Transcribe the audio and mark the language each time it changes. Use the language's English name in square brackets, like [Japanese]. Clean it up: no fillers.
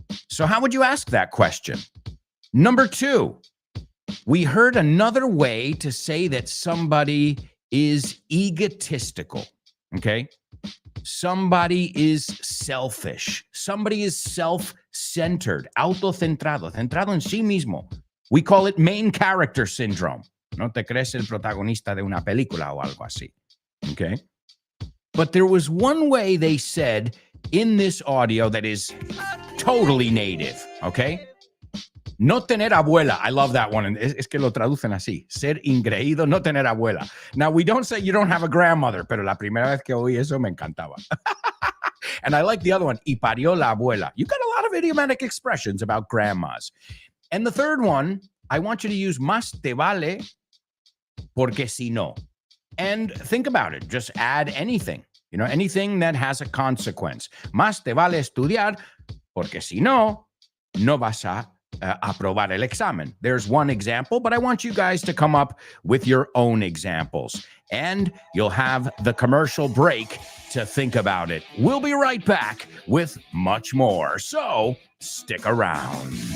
[English] So how would you ask that question? Number 2, we heard another way to say that somebody is egotistical, okay? Somebody is selfish. Somebody is self-centered, [Spanish] autocentrado, centrado en sí mismo. [English] We call it main character syndrome. [Spanish] No te crees el protagonista de una película o algo así. [English] Okay? But there was one way they said in this audio that is totally native. Okay? [Spanish] No tener abuela. [English] I love that one. [Spanish] Es que lo traducen así. Ser ingreído, no tener abuela. [English] Now, we don't say you don't have a grandmother, [Spanish] pero la primera vez que oí eso me encantaba. [English] And I like the other one. [Spanish] Y parió la abuela. [English] You got a lot of idiomatic expressions about grandmas. And the third one, I want you to use [Spanish] más te vale porque si no. [English] And think about it. Just add anything. Anything that has a consequence. [Spanish] Más te vale estudiar porque si no, no vas a aprobar el examen. [English] There's one example, but I want you guys to come up with your own examples. And you'll have the commercial break to think about it. We'll be right back with much more. So stick around.